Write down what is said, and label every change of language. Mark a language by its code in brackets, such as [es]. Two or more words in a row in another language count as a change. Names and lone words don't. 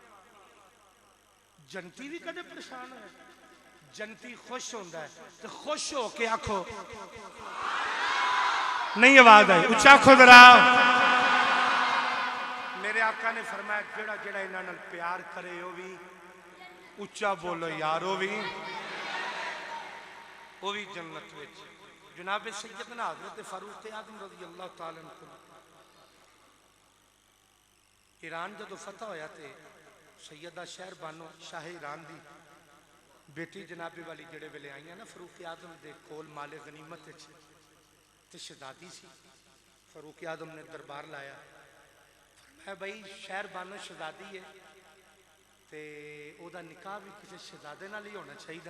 [pa] جنتی بھی کدے پریشان ہے، جنتی خوش ہوتا ہے تو خوش ہو کے آکھو نہیں، آواز آئی اچا آکھو ذرا. میرے آقا نے فرمایا جیڑا جیڑا انہاں نال پیار کرے او بھی اچا بولو یار او بھی جنت وچ. جناب سیدنا حضرت فاروق اعظم [ar] رضي الله تعالى عنه [pa] ایران جدوں فتح ہویا تے سیدہ شہر بانو شاہ ایران دی بیٹی جنابِ والی جیڑے ویلے آئی نا فاروق اعظم دے کول مالِ غنیمت تے شہزادی سی. فاروق اعظم نے دربار لایا، فرمایا بھائی شہر بانو شہزادی ہے تے اودا نکاح بھی کسی شہزادے نال ہی ہونا چاہیے.